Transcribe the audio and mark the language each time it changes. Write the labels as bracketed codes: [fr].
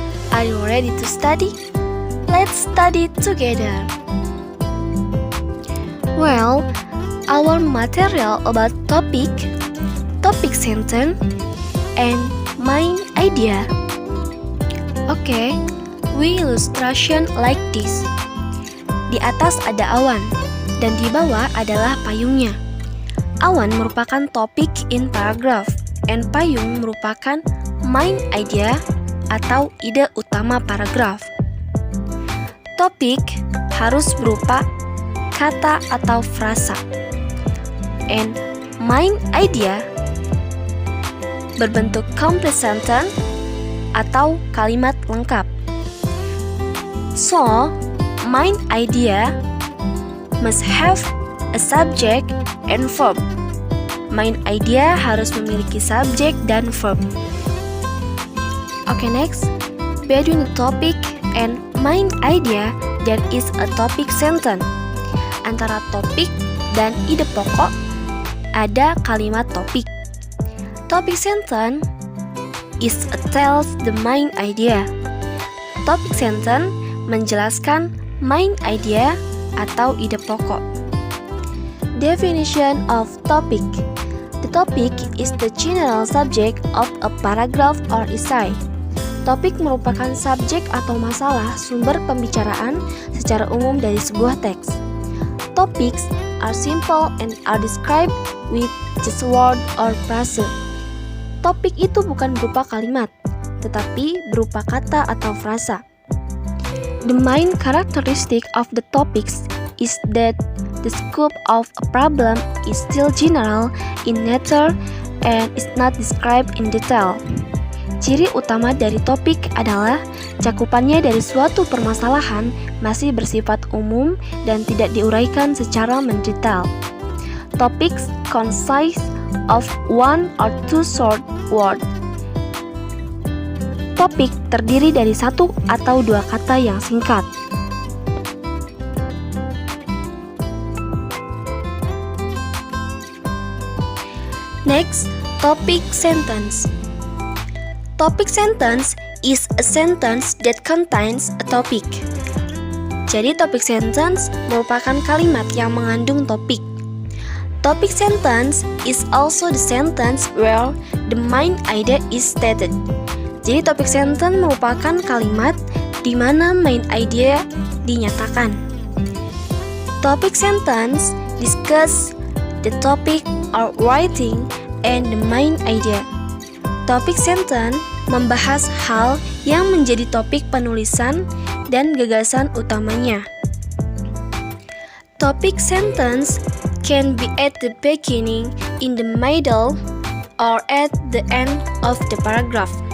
[en] Are you ready to study? Let's study together. Well, our material about topic sentence, and main idea. Okay, we illustration like this. [id] Di atas ada awan, dan di bawah adalah payungnya. Awan merupakan topik [en] in paragraph, [id] and payung merupakan main idea atau ide utama paragraf. Topik harus berupa kata atau frasa, and main idea berbentuk complete sentence atau kalimat lengkap. [en] So, main idea must have a subject and verb. [id] Main idea harus memiliki subjek dan verb. [en] Okay, next. Between the topic and main idea, there is a topic sentence. [id] Antara topik dan ide pokok, ada kalimat topik. [en] Topic sentence is tells the main idea. [id] Topic sentence menjelaskan main idea atau ide pokok. [en] Definition of topic. The topic is the general subject of a paragraph or essay. [id] Topik merupakan subjek atau masalah sumber pembicaraan secara umum dari sebuah teks. [en] Topics are simple and are described with just word or phrase. [id] Topik itu bukan berupa kalimat, tetapi berupa kata atau frasa. [en] The main characteristic of the topics is that the scope of a problem is still general in nature and is not described in detail. [id] Ciri utama dari topik adalah cakupannya dari suatu permasalahan masih bersifat umum dan tidak diuraikan secara mendetail. [en] Topics consist of one or two short words. [id] Topik terdiri dari satu atau dua kata yang singkat. [en] Next, topic sentence. Topic sentence is a sentence that contains a topic. [id] Jadi topic sentence merupakan kalimat yang mengandung topik. [en] Topic sentence is also the sentence where the main idea is stated. [id] Jadi topic sentence merupakan kalimat di mana main idea dinyatakan. [en] Topic sentence discuss the topic or writing and the main idea. [id] Topic sentence membahas hal yang menjadi topik penulisan dan gagasan utamanya. [en] Topic sentence can be at the beginning, in the middle, or at the end of the paragraph.